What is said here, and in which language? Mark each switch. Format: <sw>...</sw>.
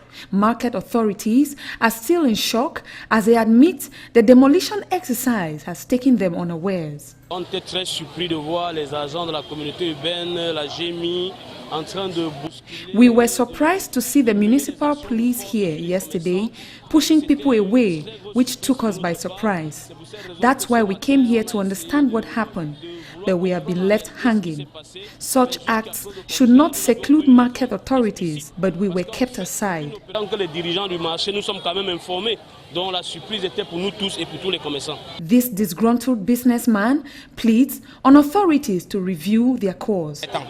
<en>Market authorities are still in shock as they admit the demolition exercise has taken them unawares.</en> <fr>On était très surpris de voir les agents de la communauté urbaine, la GMI, en train de bousculer.</fr> <en>We were surprised to see the municipal police here yesterday pushing people away, which took us by surprise. That's why we came here to understand what happened, but we have been left hanging. Such acts should not seclude market authorities, but we were kept aside.</en> <fr>Donc les dirigeants du marché, nous sommes quand même informés, dont la surprise était pour nous tous et pour tous les commerçants.</fr> <en>This disgruntled businessman pleads on authorities to review their cause.</en>